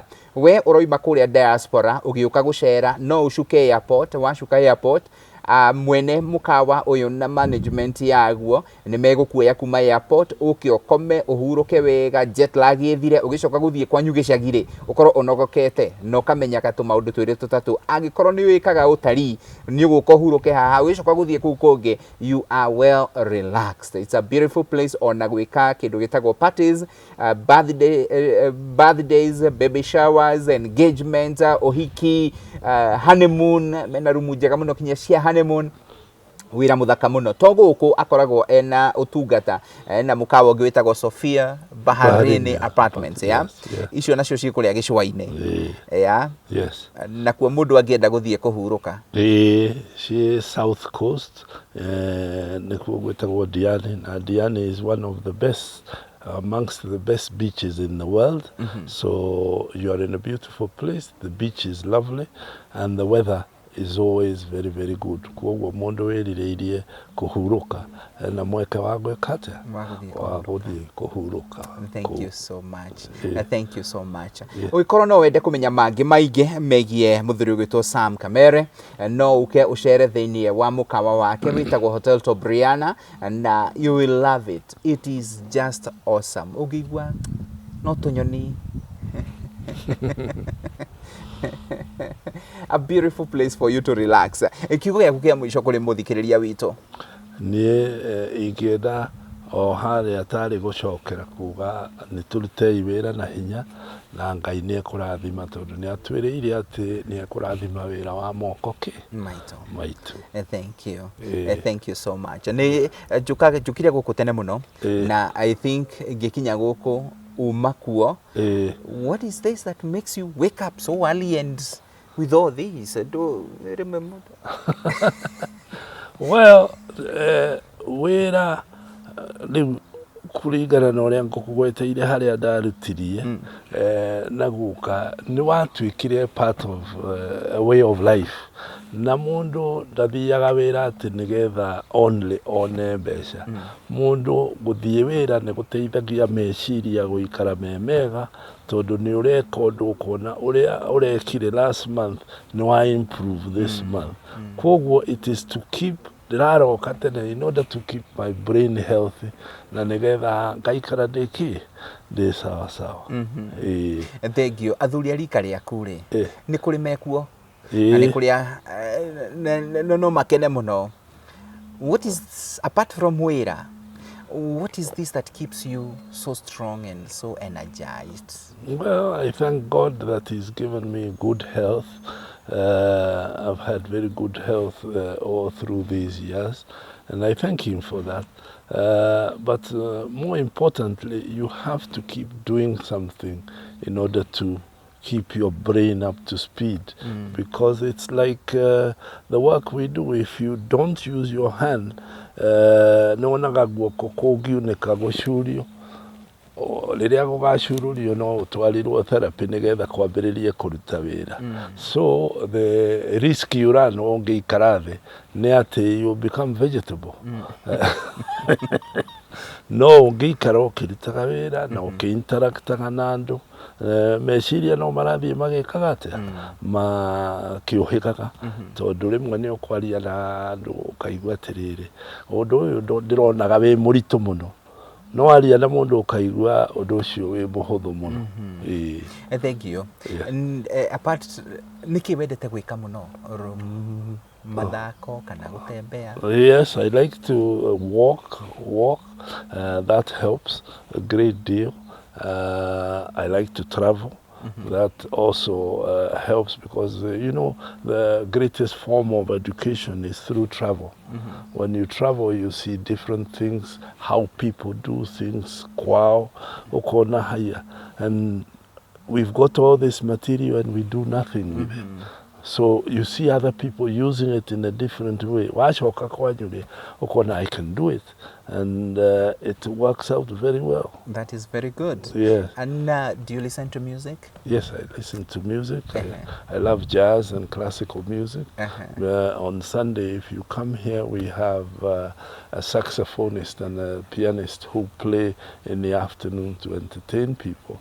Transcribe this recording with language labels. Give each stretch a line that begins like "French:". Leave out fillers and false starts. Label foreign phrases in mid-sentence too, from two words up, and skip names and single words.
Kikuyu: We uroima kuria diaspora ugiuka gucera no ucuke airport wacuka airport mwene mukawa uyu na management yaguo ni megukuoya kuma airport ukikome uhuruke wega jet lag ithire ugicoka guthie kwanyu gicagire ukorwo unogokete no kamenya katu maundu twire tutatu angikorwo ni wikaga utari ni uguko huruke haha ugicoka guthie ku kungi
English: you are well relaxed. It's a beautiful place
Kikuyu: ona gwika kindu gitagwo
English: parties, birthdays, baby showers, engagement,
Kikuyu: ohiki, honeymoon mena rumu njega muno kinya cia honeymoon wira muthaka muno to guku akoragwo ena utungata na mukawa gwitagwo Sophia Baharini Apartments ya icio nacio cikuria gicwaine ya na kwa mundu angienda guthie kuhuruka
English: she South Coast
Kikuyu: nikuo gwitagwo Diani na Diani
English: is one of the best amongst the best beaches in the world. So you are in a beautiful place, the beach is lovely and the weather is always very, very good.
Kikuyu: Kuoguo mundu wirireirie kuhuruka na mweke wa gwika atia wa guthii kuhuruka.
English: Thank you so much. Thank you so much.
Kikuyu: Ugikorwo no wende kumenya mangi maingi megie muthuri gwitwo Sam Kamere, no uke ucere thiini wa mukawa wake witagwo Hotel Tobriana,
English: and you will love it. It is just awesome.
Kikuyu: Ugigwa no tunyoni
English: a beautiful place for you to relax.
Kikuyu: Kiugo gĩaku kĩa mũico kũrĩ mũthikĩrĩria witũ? Niĩ ingĩenda o harĩa atarĩ gũcokera kuga nĩ tũrutei wĩra na hinya na Ngai nĩ ekũrathima tondũ nĩ atwĩrĩire atĩ nĩ ekũrathima wĩra wa moko maitũ.
English: Thank you. Thank you so much.
Kikuyu: Nĩ njũkire gũkũ tene mũno na
English: I think
Kikuyu: ngĩkinya gũkũ uma kuo.
English: What is this that makes you wake up so early and with all this? I don't remember. Well,
Kikuyu: wĩra rĩu kũringana na ũrĩa ngũkũgweteire harĩa ndarutirie na guka nĩ watuĩkire
English: part of a way of life,
Kikuyu: na mundu ndathiaga wĩra atĩ nĩgetha
English: only one
Kikuyu: mbeca. Mundu gũthiĩ wĩra nĩ gũteithagia meciria gũikara me mega tondũ nĩ ũreka ũndũ ũkona ũrĩa ũrekire
English: last month
Kikuyu: nĩ wa
English: improve this month. Koguo it is to keep
Kikuyu: ndĩraroka tene
English: in order to keep my brain healthy
Kikuyu: na nĩgetha ngaikara ndĩ sawa sawa.
English: Thank you.
Kikuyu: Athuri a rika rĩaku rĩ nĩ kũrĩ mekuo na nĩ kũrĩa no makene mũno.
English: What is, apart from wĩra, what is this that keeps you so strong and so energized? Well, I thank God that He's given me good health. I've had very good health all through these years, and I thank Him for that. But more importantly, you have to keep doing something in order to keep your brain up to speed, because it's like the work we do. If you don't use your hand,
Kikuyu: nonaga guoko kũngiunĩka gũcurio, rĩrĩa gũgacururio no ũtwarirwo therapy nĩgetha kwambĩrĩrie kũruta wĩra.
English: So the risk you run
Kikuyu: ũngĩikara thĩ nĩ atĩ
English: you become vegetable.
Kikuyu: No ũngĩikara ũkĩrutaga wĩra na ũkĩinteractaga na andũ, meciria no marathiĩ magĩkaga atĩa makĩũhĩgaga, tondũ rĩmwe nĩ ũkwaria na andũ ũkaigua atĩrĩrĩ ũndũ ũyũ ndĩronaga wĩ mũritũ mũno, no aria na mundu ukaigua ũndũ ũcio wĩ mũhũthũ mũno.
English: Thank you. Apart,
Kikuyu: nĩkĩ wendete gwĩka mũno? Mathako kana gũtembea?
English: Yes, I like to walk. That helps a great deal. I like to travel. That also helps because, you know, the greatest form of education is through travel. When you travel, you see different things, how people do things,
Kikuyu: kwao, ukona haya.
English: And we've got all this material and we do nothing with it. So you see other people using it in a different way.
Kikuyu: Wachoka kwanyure, ukona
English: I can do it. And it works out very well. That is very good. Yes. And do you listen to music? Yes, I listen to music. I love jazz and classical music. On Sunday, if you come here, we have a saxophonist and a pianist who play in the afternoon to entertain people.